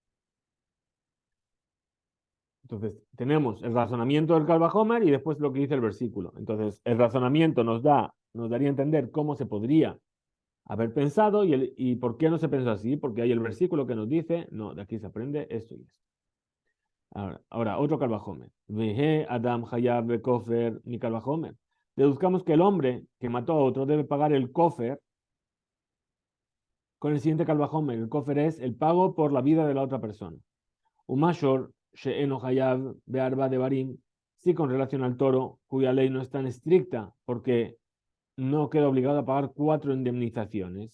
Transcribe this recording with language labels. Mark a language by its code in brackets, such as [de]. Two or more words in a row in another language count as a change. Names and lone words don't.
[es] Entonces, tenemos el razonamiento del [he] קל וחומר [es] y después lo que dice el versículo. Entonces, el razonamiento nos daría a entender cómo se podría haber pensado y por qué no se pensó así, porque hay el versículo que nos dice, no, de aquí se aprende esto y esto. Ahora otro [he] קל וחומר. והא אדם חייב בכופר ני קל וחומר. [es] Deduzcamos que el hombre que mató a otro debe pagar el kofer con el siguiente [he] קל וחומר. [es] El kofer es el pago por la vida de la otra persona. [he] ומה שור שאינו חייב בארבעה דברים. [es] Sí, con relación al toro, cuya ley no es tan estricta, porque no queda obligado a pagar 4 indemnizaciones.